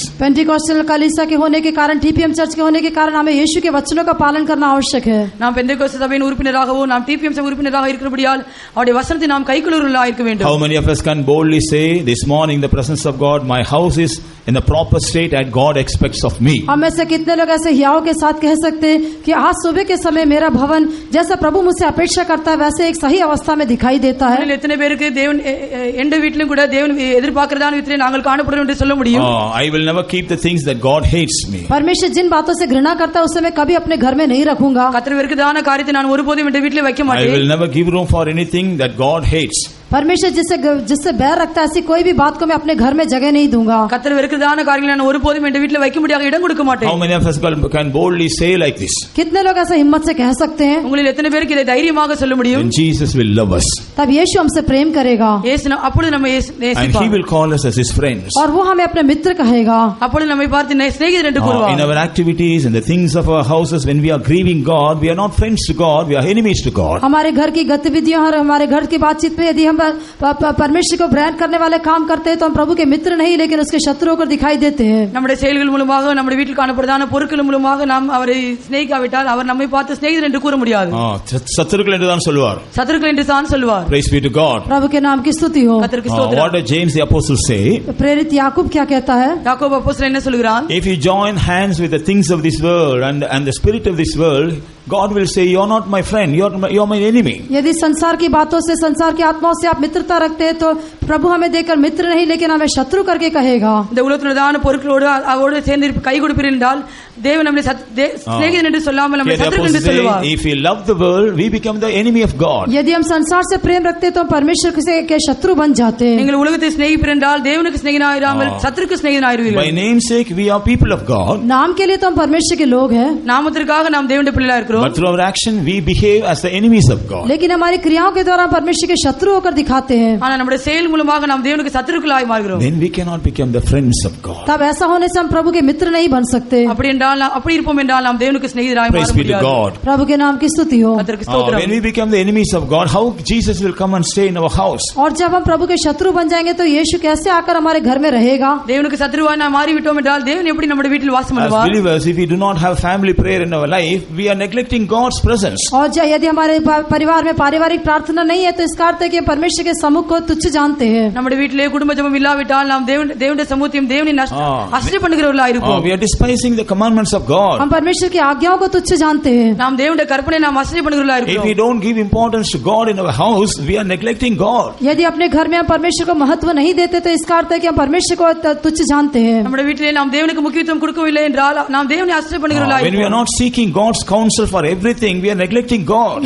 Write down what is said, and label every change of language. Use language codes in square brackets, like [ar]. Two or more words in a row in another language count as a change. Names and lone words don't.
[hi] पेंटिकॉस्टल कलीसिया के होने के कारण, टीपीएम चर्च के होने के कारण हमें यीशु के वचनों का पालन करना आवश्यक है. [ta] நாம் பெந்தேகோஸ்து சபையின் உறுப்பினராகவோ நாம் டிபிஎம் சபை உறுப்பினராக இருக்கிறபடியால் அவருடைய வசனத்தை நாம் கைக்கொள்ளுகிறவர்களாய் இருக்க வேண்டும். [en] How many of us can boldly say this morning in the presence of God, my house is in the proper state that God expects of me? [hi] हम में से कितने लोग ऐसे हियाव के साथ कह सकते हैं कि आज सुबह के समय मेरा भवन जैसा प्रभु मुझसे अपेक्षा करता है वैसे एक सही अवस्था में दिखाई देता है? [ta] எத்தனை பேருக்கு தேவன் எந்த வீட்டிலும் கூட தேவன் எதிர்பார்க்கிறதான விதத்திலே நாங்கள் காணப்படுகிறோம் என்று சொல்ல முடியும்? [en] I will never keep the things that God hates me. [hi] परमेश्वर जिन बातों से घृणा करता है उसे मैं कभी अपने घर में नहीं रखूंगा. [ta] கர்த்தர் வெறுக்கிறதான காரியத்தை நான் ஒருபோதும் என் வீட்டிலே வைக்க [en] I [ta] மாட்டேன். [en] will never give room for anything that God hates. [hi] परमेश्वर जिससे बैर रखता है ऐसी कोई भी बात को मैं अपने घर में जगह नहीं दूंगा. [ta] கர்த்தர் வெறுக்கிறதான காரியங்களை நான் ஒருபோதும் என் வீட்டிலே வைக்க முடியாத இடம் கொடுக்க மாட்டேன். [en] How many of us can boldly say like this? [hi] कितने लोग ऐसे हिम्मत से कह सकते हैं? [ta] உங்களில் எத்தனை பேருக்கு இதை தைரியமாக சொல்ல முடியும்? [en] And Jesus will love us. [hi] तब यीशु हमसे प्रेम करेगा. [ta] இயேசு அப்பொழுது நம்மை [en] And he [ta] நேசிப்பார். [en] will call us as his friends. [hi] और वो हमें अपने मित्र कहेगा. [ta] அப்பொழுது நம்மை பார்த்து சிநேகிதர் என்று கூறுவார். [en] In our activities and the things of our houses, when we are grieving God, we are not friends to God, we are enemies to God. [hi] हमारे घर की गतिविधियों और हमारे घर की बातचीत में यदि हम परमेश्वर को ब्रांड करने वाले काम करते हैं तो हम प्रभु के मित्र नहीं लेकिन उसके शत्रु होकर दिखाई देते हैं. [ta] நம்முடைய செயல்கள் மூலமாக நம்முடைய வீட்டில் காணப்படுதான பொருட்கள் மூலமாக நாம் அவரை சிநேகிக்காவிட்டால் அவர் நம்மை பார்த்து சிநேகிதர் என்று கூற முடியாது. சத்துருக்கள் என்று தான் சொல்வார். சத்துருக்கள் என்று தான் சொல்வார். [en] Praise be to God. [hi] प्रभु के नाम की स्तुति हो. [ta] கர்த்தருக்கு ஸ்தோத்திரம். [en] What did James the apostle say? [hi] प्रेरित याकूब क्या कहता है? [ta] யாக்கோபு அப்போஸ்தலன் என்ன சொல்கிறான்? [en] If you join hands with the things of this world and the spirit of this world, God will say you are not my friend, you are my enemy. [hi] यदि संसार की बातों से, संसार की आत्माओं से आप मित्रता रखते हैं तो प्रभु हमें देखकर मित्र नहीं लेकिन हमें शत्रु करके कहेगा. [ta] இந்த உலகத்திலுதான பொருட்களோடு அவரோடு சேர்ந்து கை கொடுப்பீர்கள் என்றால் தேவன் நம்மை சிநேகிதன் என்று சொல்லாமல் நம்மை சத்துரு என்று சொல்வார். [en] If we love the world, we become the enemy of God. [hi] यदि हम संसार से प्रेम रखते हैं तो हम परमेश्वर के शत्रु बन जाते हैं. [ta] நீங்கள் உலகத்தை சிநேகிப்பீர்கள் என்றால் தேவனுக்கு சிநேகிதனாயிராமல் சத்துருக்கு சிநேகிதனாயிருவீர்கள். [en] By namesake we are people of God. [hi] नाम के लिए तो हम परमेश्वर के लोग हैं. [ta] நாமத்திற்காக நாம் தேவனுடைய பிள்ளைகளா இருக்கிறோம். [en] But through our action we behave as the enemies of God. [hi] लेकिन हमारी क्रियाओं के द्वारा परमेश्वर के शत्रु होकर दिखाते हैं. [ta] ஆனா நம்முடைய செயல் மூலமாக நாம் தேவனுக்கு சத்துருக்களாய் மாறுகிறோம். [en] Then we cannot become the friends of God. [hi] तब ऐसा होने से हम प्रभु के मित्र नहीं बन सकते. [ta] அப்படி இருப்போம் என்றால் நாம் தேவனுக்கு சிநேகிதராய் மாற [en] Praise be to [ta] முடியாது. [en] God. [hi] प्रभु के नाम की स्तुति हो. [ta] கர்த்தருக்கு ஸ்தோத்திரம். [en] When we become the enemies of God, how Jesus will come and stay in our house? [hi] और जब हम प्रभु के शत्रु बन जाएंगे तो यीशु कैसे आकर हमारे घर में रहेगा? [ta] தேவனுக்கு சத்துருவாய் நாம் மாறிவிட்டோம் என்றால் தேவன் எப்படி நம்முடைய வீட்டில் வாசம் [en] As [ta] பண்ணுவார்? [en] believers, if we do not have family prayer in our life, we are neglecting God's presence. [hi] और यदि हमारे परिवार में पारिवारिक प्रार्थना नहीं है तो इसका अर्थ है कि परमेश्वर के सम्मुख को तुच्छ जानते हैं. [ta] நம்முடைய வீட்டிலே குடும்ப ஜெபம் இல்லாவிட்டால் நாம் தேவனுடைய சமூகத்தையும் தேவனின் அசட்டை பண்ணுகிறவர்களாய் இருப்போம். [en] We are despising the commandments of God. [hi] हम परमेश्वर की आज्ञाओं को तुच्छ जानते हैं. [ta] நாம் தேவனுடைய கற்பனை நாம் அசட்டை பண்ணுகிறவர்களாய் [en] If we [ta] இருக்கிறோம். [en] don't give importance to God in our house, we are neglecting God. [hi] यदि अपने घर में हम परमेश्वर को महत्व नहीं देते तो इसका अर्थ है कि हम परमेश्वर को तुच्छ जानते हैं. [ta] நம்முடைய வீட்டிலே நாம் தேவனுக்கு முக்கியத்துவம் கொடுக்கவில்லை என்றால் நாம் தேவனை அசட்டை பண்ணுகிறவர்களாய் [en] When we are [ta] இருப்போம். [en] not seeking God's counsel for for everything, we are neglecting God.